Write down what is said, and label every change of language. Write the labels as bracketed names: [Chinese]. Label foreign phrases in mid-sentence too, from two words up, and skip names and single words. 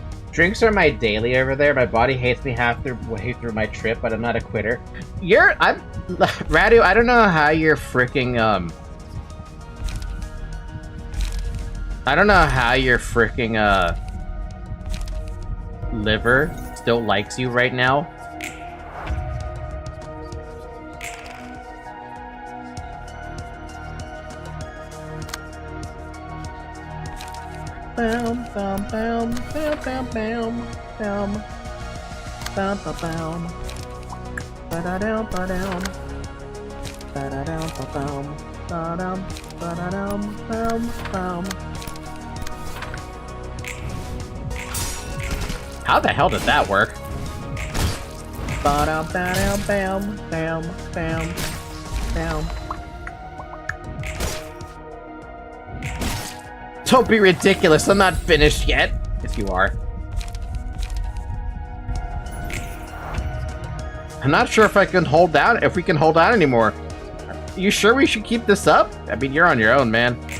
[English] Drinks are my daily over there. My body hates me halfway through my trip, but I'm not a quitter. Radu, I don't know how your freaking, I don't know how your freaking, liver still likes you right now. Bam, bam, bam, bam, bam, bam, bam, bam, bam, bam, ba-da-dum, ba-dum, ba-da-dum, ba-dum, ba-dum, ba-da-dum, bam, bam. How the hell did that work? Ba-dum, ba-dum, bam, bam, bam, bam. Don't be ridiculous, I'm not finished yet. If you are. I'm not sure if we can hold out anymore. You sure we should keep this up? I mean, you're on your own, man.